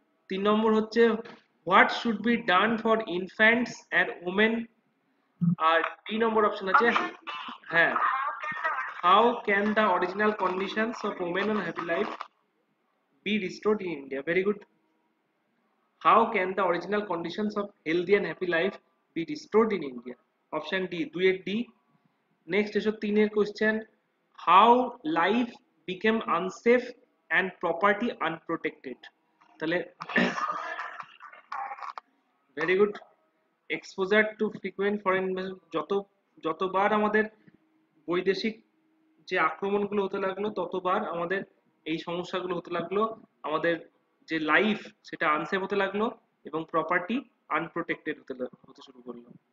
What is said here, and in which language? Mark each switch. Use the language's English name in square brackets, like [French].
[Bangla] 3 নম্বর হচ্ছে, [English] What should be done for infants and women. [Bangla] আর 3 number option আছে, হ্যাঁ, [English] How can the original conditions of women on happy life be restored in India. Very good. How can the original conditions of healthy and happy life be restored in India? Option D, 2 D. Next [Bangla] এসো [English] 3 question, how life became unsafe and property unprotected. [Bangla] তাহলে [English] Very good. Exposure to frequent foreign invasion, [Bangla] যতবার আমাদের বৈদেশিক যে আক্রমণগুলো হতে লাগলো, ততবার আমাদের এই সমস্যাগুলো হতে লাগলো, আমাদের যে লাইফ সেটা আনসেফ হতে লাগলো, এবং প্রপার্টি আনপ্রোটেক্টেড হতে শুরু করলো।